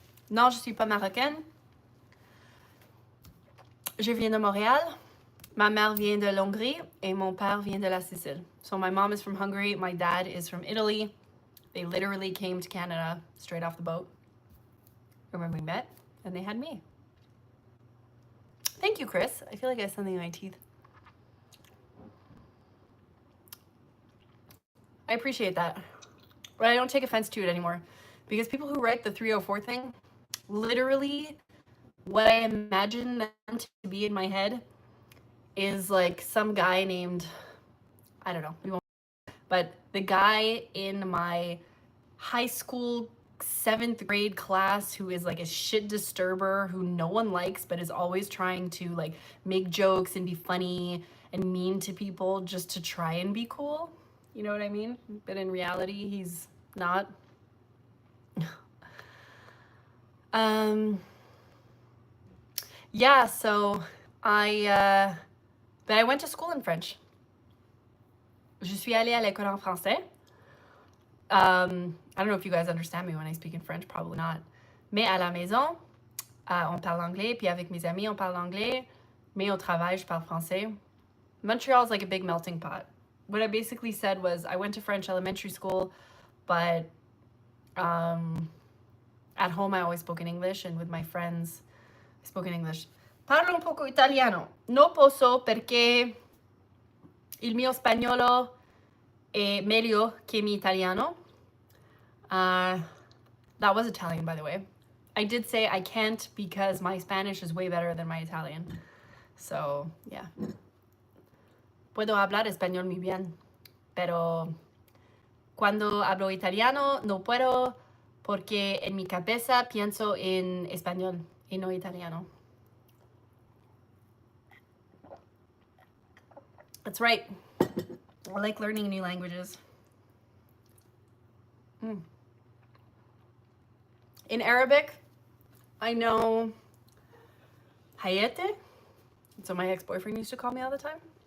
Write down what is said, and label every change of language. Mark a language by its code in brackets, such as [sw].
[fr] Non, je suis pas marocaine. Je viens de Montréal. Ma mère vient de l'Hongrie et mon père vient de la Sicile. [en] So my mom is from Hungary. My dad is from Italy. They literally came to Canada straight off the boat. Remember we met and they had me. Thank you, Chris. I feel like I have something in my teeth. I appreciate that. But I don't take offense to it anymore. Because people who write the 304 thing, literally what I imagine them to be in my head is like some guy named, I don't know, but the guy in my high school 7th grade class who is like a shit disturber who no one likes but is always trying to like make jokes and be funny and mean to people just to try and be cool. You know what I mean? But in reality, he's not. Yeah, so but I went to school in French. [fr] Je suis allée à l'école en français. [en] I don't know if you guys understand me when I speak in French, probably not. [fr] Mais à la maison, on parle anglais, puis avec mes amis, on parle anglais. Mais au travail, je parle français. [en] Montreal is like a big melting pot. what I basically said was I went to French elementary school, but at home I always spoke in English, and with my friends I spoke in English. [it] Parlo un poco italiano. No posso perché il mio spagnolo è meglio che mi italiano. [en] That was Italian, by the way. I did say I can't because my Spanish is way better than my Italian. So, yeah. [es] Puedo hablar español muy bien, pero cuando hablo italiano no puedo porque en mi cabeza pienso en español y no italiano. [en] That's right. I like learning new languages. In Arabic, I know Hayete. So my ex-boyfriend used to call me all the time.